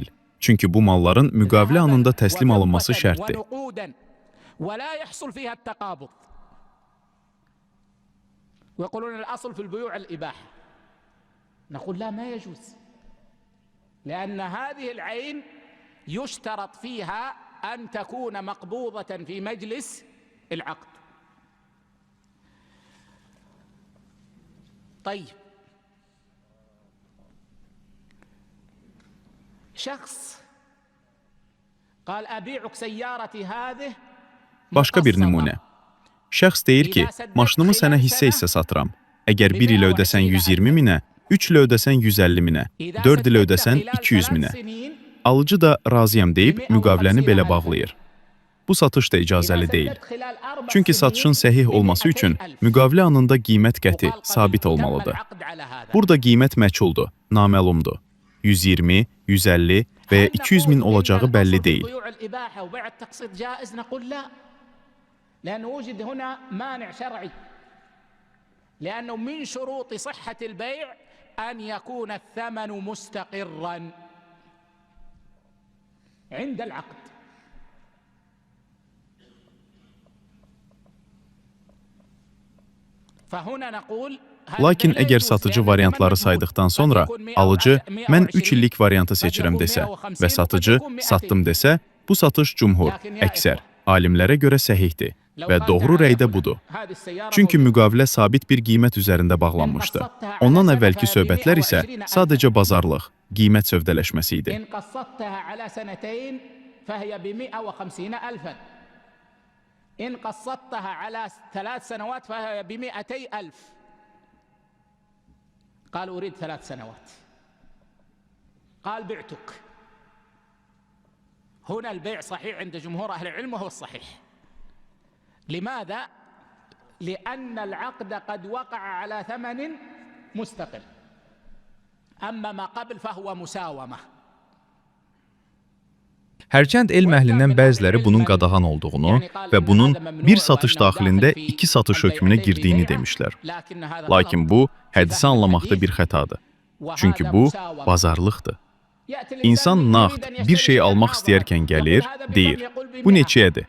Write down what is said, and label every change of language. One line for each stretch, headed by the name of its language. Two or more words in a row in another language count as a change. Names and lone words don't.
Azerbaijani: Çünki bu malların müqavilə anında təslim alınması şərtdir.
Arabic: ولا يحصل فيها التقابض. ويقولون الأصل في البيوع الإباحة. نقول لا، ما يجوز، لأن هذه العين يشترط فيها أن تكون مقبوضة في مجلس العقد. طيب شخص قال أبيعك سيارتي هذه.
Azerbaijani: Başqa bir nümunə. Şəxs deyir ki, maşınımı sənə hissə satıram. Əgər 1 il ödəsən 120 minə, 3 il ödəsən 150 minə, 4 il ödəsən 200 minə. Alıcı da razıyam deyib müqaviləni belə bağlayır. Bu satış da icazəli deyil. Çünki satışın səhih olması üçün müqavilə anında qiymət qəti, sabit olmalıdır. Burada qiymət məchuldur, naməlumdur. 120, 150 və ya 200 min olacağı bəlli deyil.
Arabic: لأنه وجد هنا مانع شرعي، لأنه من شروط صحة البيع أن يكون الثمن مستقراً عند العقد.
Azerbaijani: Lakin əgər satıcı variantları saydıqdan sonra alıcı mən 3 illik variantı seçirəm desə və satıcı satdım desə, bu satış cümhur, əksər alimlərə görə səhihdir və doğru rəy də budur. Çünki müqavilə sabit bir qiymət üzərində bağlanmışdı. Ondan əvvəlki söhbətlər isə sadəcə bazarlıq, qiymət sövdələşməsi idi.
Arabic: إن قسطتها على 3 سنوات فهي ب200,000. قال أريد 3 سنوات. قال بعتك. هنا البيع صحيح عند جمهور أهل العلم وهو الصحيح. لماذا؟ لأن العقد قد وقع على ثمن مستقل. أما ما قبل فهو مساومة.
Azerbaijani: Hərçənd elm əhlindən bəziləri bunun qadağan olduğunu və bunun bir satış daxilində 2 satış hökmünə girdiyini demişlər. Lakin bu, hədisi anlamaqda bir xətadır. Çünki bu, bazarlıqdır. İnsan nağd bir şey almaq istəyərkən gəlir, deyir, bu neçəyədir?